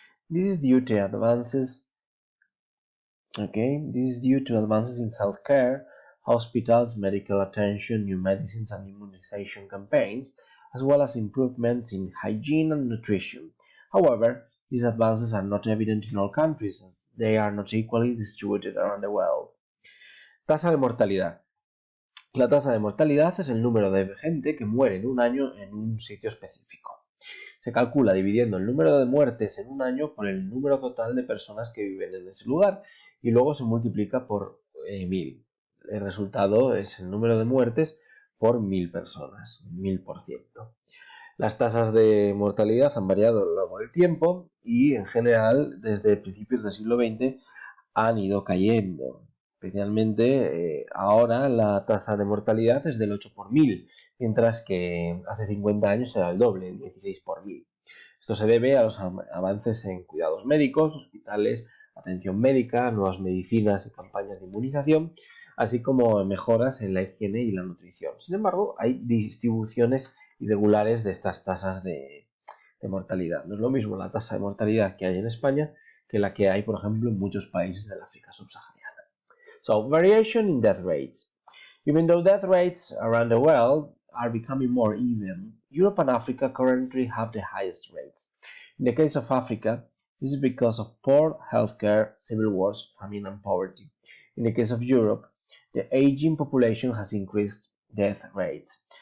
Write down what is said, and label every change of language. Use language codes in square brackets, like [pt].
[en] This is due to advances in healthcare, hospitals, medical attention, new medicines and immunization campaigns, as well as improvements in hygiene and nutrition. However, these advances are not evident in all countries, as they are not equally distributed around the world. [es] Tasa de mortalidad. La tasa de mortalidad es el número de gente que muere en un año en un sitio específico. Se calcula dividiendo el número de muertes en un año por el número total de personas que viven en ese lugar y luego se multiplica por 1000. El resultado es el número de muertes por 1000 personas, 1000%. Las tasas de mortalidad han variado a lo largo del tiempo y en general desde principios del siglo XX han ido cayendo. Especialmente ahora la tasa de mortalidad es del 8 por 1000, mientras que hace 50 años era el doble, el 16 por 1000. Esto se debe a los avances en cuidados médicos, hospitales, atención médica, nuevas medicinas y campañas de inmunización, así como mejoras en la higiene y la nutrición. Sin embargo, hay distribuciones irregulares de estas tasas de mortalidad. No es lo mismo la tasa de mortalidad que hay en España que la que hay, por ejemplo, en muchos países del África subsahariana. [en] So, variation in death rates. Even though death rates around the world are becoming more even, Europe and Africa currently have the highest rates. In the case of Africa, this is because of poor healthcare, civil wars, famine, and poverty. In the case of Europe, the aging population has increased death rates.